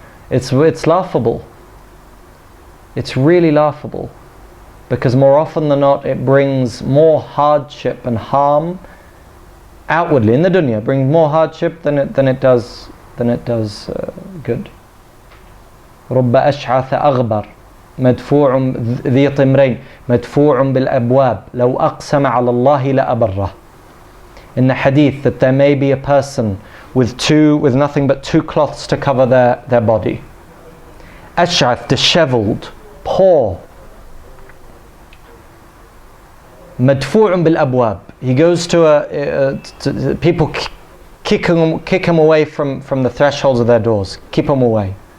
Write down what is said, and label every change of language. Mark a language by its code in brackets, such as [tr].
[en] It's laughable. It's really laughable, because more often than not it brings more hardship and harm outwardly in the dunya. Brings more hardship than it does good. [ar] رب أشعث أغبر مدفوع ذي طمرين مدفوع بالأبواب لو أقسم على الله لأبره. [en] In the hadith, that there may be a person with nothing but 2 cloths to cover their body. Ash'ath, disheveled, poor. [ar] Madfu'un bil abwab. [en] He goes to people kick him away from the thresholds of their doors. Keep him away.